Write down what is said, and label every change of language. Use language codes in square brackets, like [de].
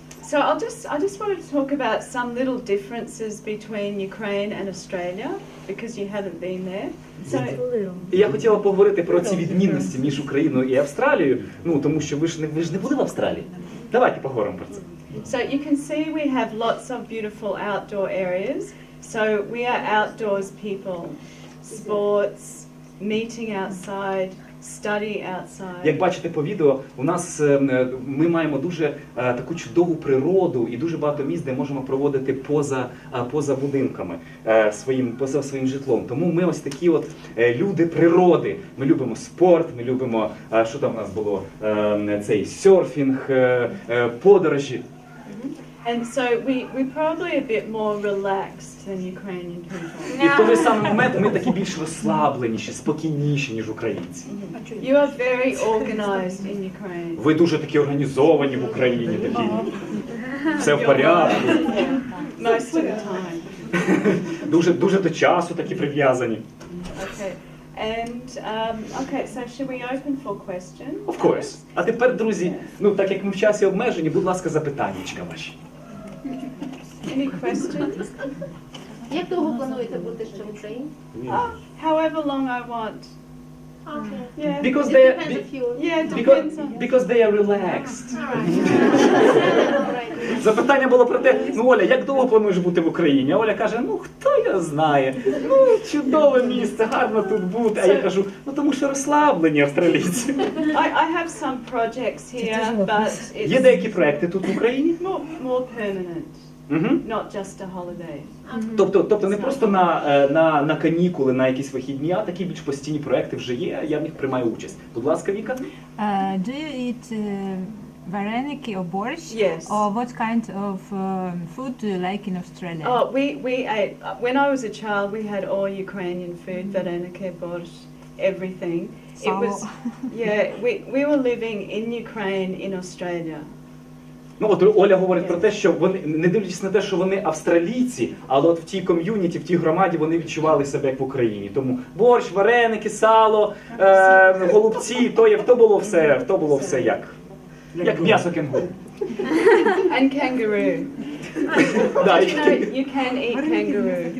[en] So I just wanted to talk about some little differences between Ukraine and Australia because you haven't been there. So [uk] Я хотіла поговорити про ці відмінності між Україною і Австралією, ну тому що ви ж не були в Австралії. Давайте поговоримо про це. [en] So you can see we have lots of beautiful outdoor areas. So we are outdoors people, sports, meeting outside, study outside. [uk] Як бачите по відео, у нас ми маємо дуже таку чудову природу і дуже багато місць, де можемо проводити поза будинками, поза своїм житлом. Тому ми ось такі от люди природи. Ми любимо спорт, ми любимо, що там у нас було, цей серфінг, подорожі. [en] And so we're probably a bit more relaxed than Ukrainian people. [uk] І в той же самий момент ми такі більш розслабленіші, спокійніші, ніж українці. [en] You are very organized in Ukraine. [uk] Ви дуже такі організовані в Україні, такі все в порядку. [en] Most of the time. [uk] Дуже до часу такі прив'язані. [en] Okay. And okay, so should we open for questions? Of course. [uk] А тепер, друзі, так як ми в часі обмежені, будь ласка, запитаннячка ваші. [en] Any questions? [uk] Як довго плануєте бути ще в Україні? [en] However long I want. Yeah. Because It they depends if you... Yeah, it depends on. because they are relaxed. [uk] Запитання було про те, Оля, як довго плануєш бути в Україні? А Оля каже, хто його знає? Чудове місце, гарно тут бути. А я кажу, тому що розслаблені австралійці. [en] I have some projects here, but [uk] Є [en] it's [uk] деякі проекти тут в Україні. [en] more permanent, not just a holiday. [uk] Тобто не просто на канікули, на якісь вихідні, а такі більш постійні проекти вже є, я в них приймаю участь. Будь ласка, Віка. [en] Do you eat vareniki or borscht? Yes. Or what kind of food do you like in Australia? Oh, we ate, when I was a child, we had all Ukrainian food, vareniki, borscht, everything. It was, we were living in Ukraine, in Australia. [uk] От Оля говорить про те, що вони, не дивлячись на те, що вони австралійці, але от в тій ком'юніті, в тій громаді вони відчували себе як в Україні. Тому борщ, вареники, сало, голубці, то було все як м'ясо кенгуру. [en] And kangaroo. [ru] Да, [en] You know, you can eat kangaroo.